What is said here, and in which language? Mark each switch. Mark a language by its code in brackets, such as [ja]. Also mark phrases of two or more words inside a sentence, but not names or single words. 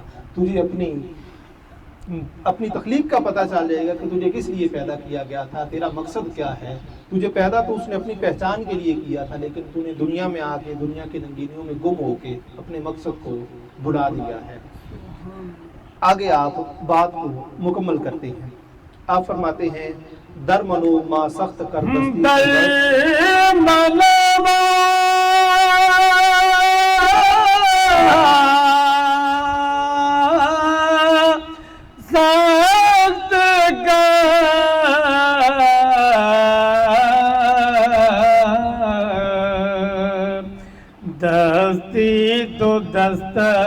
[ur] تجھے اپنی تخلیق کا پتہ چل جائے گا کہ تجھے کس لیے پیدا کیا گیا تھا، تیرا مقصد کیا ہے۔ تجھے پیدا تو اس نے اپنی پہچان کے لیے کیا تھا، لیکن تو نے دنیا میں آ کے دنیا کی رنگینیوں میں گم ہو کے اپنے مقصد کو بھلا دیا ہے۔ آگے آپ بات کو مکمل کرتے ہیں۔ آپ فرماتے ہیں [fa] در منو ما سخت کر دستی در منو ما سخت کر دستی تو دست